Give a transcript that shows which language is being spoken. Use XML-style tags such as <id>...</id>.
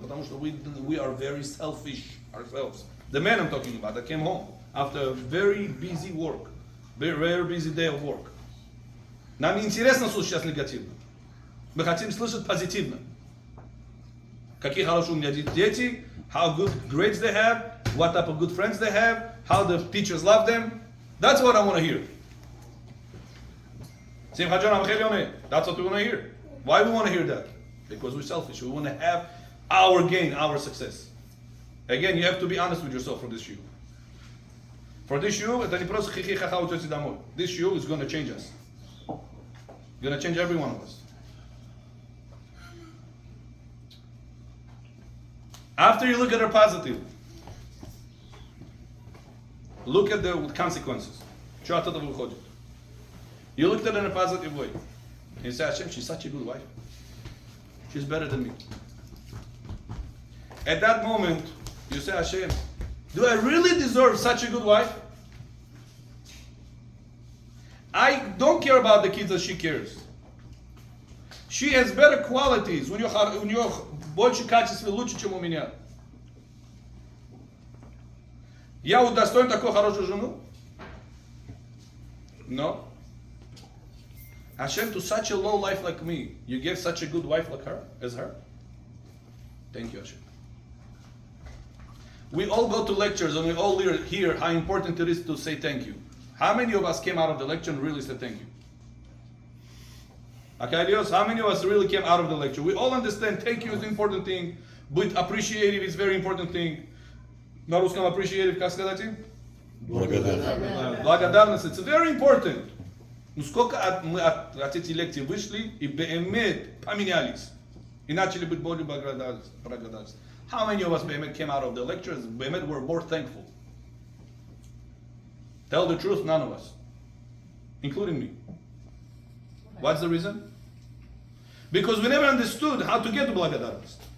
<ru>Потому что</ru> <en>we are very selfish ourselves. The man I'm talking about that came home after a very busy work, very busy day of work.</en> <ru>Нам не интересно слушать сейчас негативно. Мы хотим слышать позитивно. Какие хорошие у меня дети,</ru> <en>how good grades they have, what type of good friends they have, how the teachers love them. That's what I want to hear. That's what we want to hear. Why we want to hear that? Because we're selfish. We want to have our gain, our success. Again, you have to be honest with yourself for this shiur. For this shiur,</en> <ru>это не просто хихи-ха-ха уйдете домой.</ru> <en>This shiur is going to change us. Going to change every one of us. After you look at her positive, look at the consequences.</en> <ru>Что от этого выходит?</ru> <en>You looked at it in a positive way. You say, Hashem, she's such a good wife. She's better than me. At that moment, you say, Hashem, do I really deserve such a good wife? I don't care about the kids as she cares. She has better qualities.</en> <ru>У нее больше качеств и лучше, чем у меня. Я удостоен такую хорошую жену?</ru> <en>No. Hashem, to such a low life like me, you gave such a good wife like her, as her? Thank you, Hashem. We all go to lectures and we all hear how important it is to say thank you. How many of us came out of the lecture and really said thank you? Okay, Dios, how many of us really came out of the lecture? We all understand thank you is an important thing, but appreciative is a very important thing.</en> <ru>На русском appreciative, как сказать? Благодарность.</ru> <en>It's very important.</en> <ru>Ну сколько мы от этих лекций вышли и беэмет поменялись и начали быть более благодарны.</ru> <en>How many of us беэмет came out of the lectures, беэмет were more thankful? Tell the truth, none of us, including me. What's the reason? Because we never understood how to get to благодарность.</en>